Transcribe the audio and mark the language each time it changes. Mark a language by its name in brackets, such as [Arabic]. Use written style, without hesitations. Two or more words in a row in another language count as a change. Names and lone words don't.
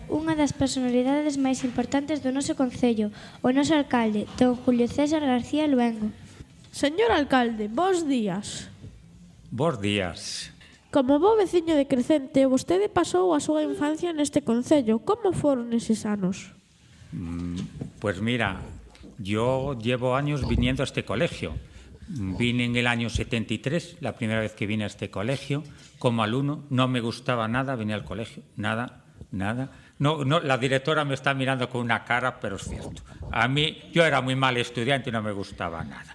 [Galician] unha das personalidades máis importantes do noso concello, o noso alcalde, don Julio César García Luengo. Señor alcalde, bos días. Bos días. Como bo veciño de Crecente, vostede pasou a súa infancia neste concello. Como foron eses anos? [Spanish] Pues mira, yo llevo años viniendo a este colegio. Vine en el año 73, la primera vez que vine a este colegio, como alumno. No me gustaba nada venir al colegio, nada. No, la directora me está mirando con una cara, pero es cierto. A mí, yo era muy mal estudiante y no me gustaba nada.